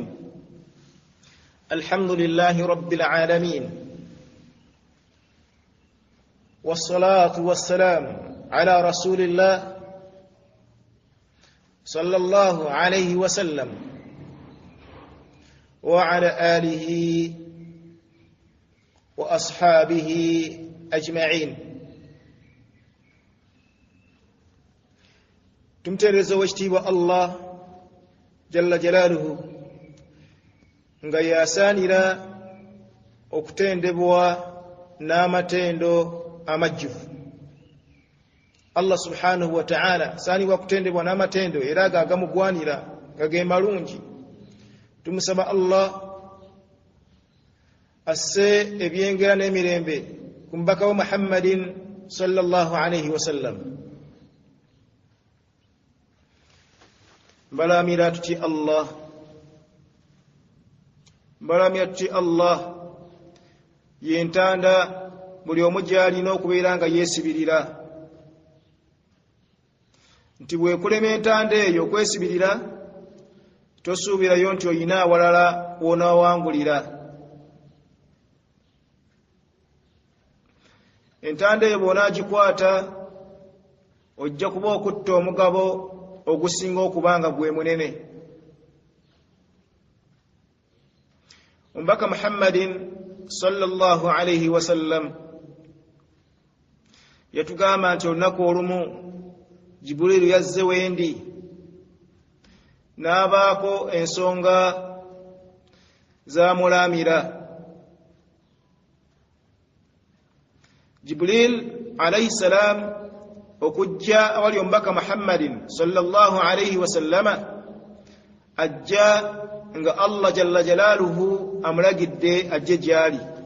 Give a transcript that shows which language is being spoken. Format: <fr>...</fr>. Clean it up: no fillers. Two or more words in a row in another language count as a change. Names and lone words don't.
<ar>الحمد لله رب العالمين، والصلاة والسلام على رسول الله صلى الله عليه وسلم وعلى آله وأصحابه أجمعين.</ar> <lg>tumtereza wekitiibwa Allah</lg> <ar>جل جلاله</ar> <lg>nga yasaanira okutendebwa n'amatendo amajjuvu.</lg> <ar>الله سبحانه وتعالى</ar> <lg>asaanibwa kutendebwa n'amatendo era agamugwanira nga ge malungi. Tumusaba Allah asse ebyengera n'emirembe ku mubaka wa Muhammadin</lg> <ar>صلى الله عليه وسلم.</ar> <lg>Mbalamira tuti Allah yentanda buli omu gy'alina okubeera nga yeesibirira, nti bwekulema entanda eyo okwesibirira tosuubirayo nti oyina awalala w'onaawangulira. Entanda eyo bw'onaagikwata ojja kuba okutta omugabo ogusinga okuba nga gwe munene. Omubaka Muhammadin</lg> <ar>صلى الله عليه وسلم</ar> <lg>yatugamba nti olunaku olumu Jibuliiru yazze wendi n'abaako ensonga z'amulaamira. Jibuliil</lg> <ar>عليه السلام</ar> <lg>okujja awali omubaka Muhammadin</lg> <ar>صلى الله عليه وسلم</ar> <lg>ajja nga Allah</lg> <ar>جل جلاله</ar> <lg>amulagidde ajje gy'ali,</lg>